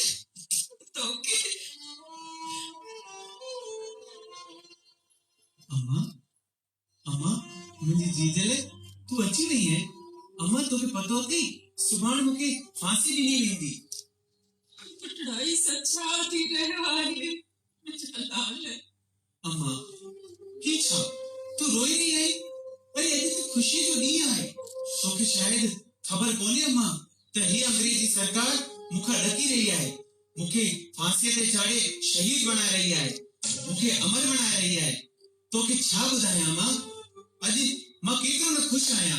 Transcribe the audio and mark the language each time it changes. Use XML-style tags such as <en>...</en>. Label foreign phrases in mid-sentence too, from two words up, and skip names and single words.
<sd>अम्मा अम्मा मुंहिंजी जीजल तू अची रही है। अम्मा तोखे पतो अथई सुभाणे मूंखे फांसी ॾिनी वेंदी। पुटड़ाई सच्चा थी रहियो आहे मुंहिंजा लाल। अम्मा ही छा तू रोई रही है? अरे अॼु त ख़ुशी जो ॾींहुं आहे। तोखे शायद ख़बर कोन्हे अम्मा त ही अंग्रेजी सरकार मूंखां ॾकी रही आहे। मूंखे फांसीअ ते चाढ़े शहीद बणाए रही आहे। मूंखे अमर बणाए रही आहे। तोखे छा ॿुधायां अम्मा, अॼु मां केतिरो न ख़ुशि आहियां।</sd>